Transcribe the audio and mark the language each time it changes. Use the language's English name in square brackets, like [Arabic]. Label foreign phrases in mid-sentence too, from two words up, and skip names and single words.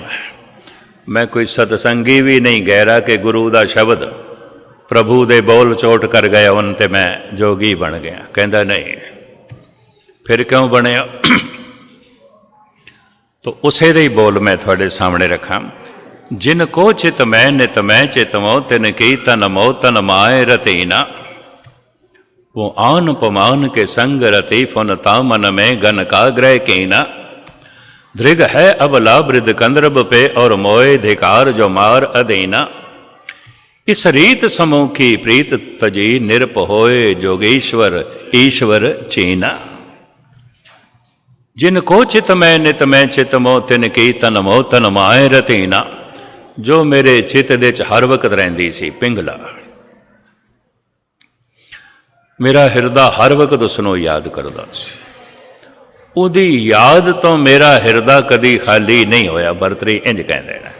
[Punjabi] ਮੈਂ ਕੋਈ ਸਤਸੰਗੀ ਵੀ ਨਹੀਂ ਗਹਿਰਾ ਕਿ ਗੁਰੂ ਦਾ ਸ਼ਬਦ, ਪ੍ਰਭੂ ਦੇ ਬੋਲ ਚੋਟ ਕਰ ਗਏ ਉਹਨਾਂ ਤੇ ਮੈਂ ਜੋਗੀ ਬਣ ਗਿਆ। ਕਹਿੰਦਾ ਨਹੀਂ, ਫਿਰ ਕਿਉਂ ਬਣਿਆ? ਤਾਂ ਉਸੇ ਦੇ ਹੀ ਬੋਲ ਮੈਂ ਤੁਹਾਡੇ ਸਾਹਮਣੇ ਰੱਖਾਂ। [Braj] ਜਿਨ ਕੋ ਚਿਤ ਮੈਂ ਨਿਤ ਮੈਂ ਚਿਤਮੋ, ਤਿਨ ਕੀ ਤਨ ਮੋ ਤਨ ਮਾਏ ਰਤੀਨਾ। वो आन पमान के संग रति फुनता मन में गन का ग्रह कीना। दृग है अबला वृद्ध कंद्रब पे और मोए धिकार जो मार अधीना। इस रीत समूखी प्रीत तजी निरप होए जोगेश्वर ईश्वर चीना। जिनको चित मैं नित मैं चित मो तिन की तन मो तन माए रतीना। [Punjabi] ਜੋ ਮੇਰੇ ਚਿਤ ਦੇ ਚ ਹਰ ਵਕਤ ਰਹਿੰਦੀ ਸੀ ਪਿੰਗਲਾ। ਮੇਰਾ ਹਿਰਦਾ ਹਰ ਵਕਤ ਉਸਨੋਂ ਯਾਦ ਕਰਦਾ ਸੀ। ਉਹਦੀ ਯਾਦ ਤੋ ਮੇਰਾ ਹਿਰਦਾ ਕਦੀ ਖਾਲੀ ਨਹੀਂ ਹੋਇਆ।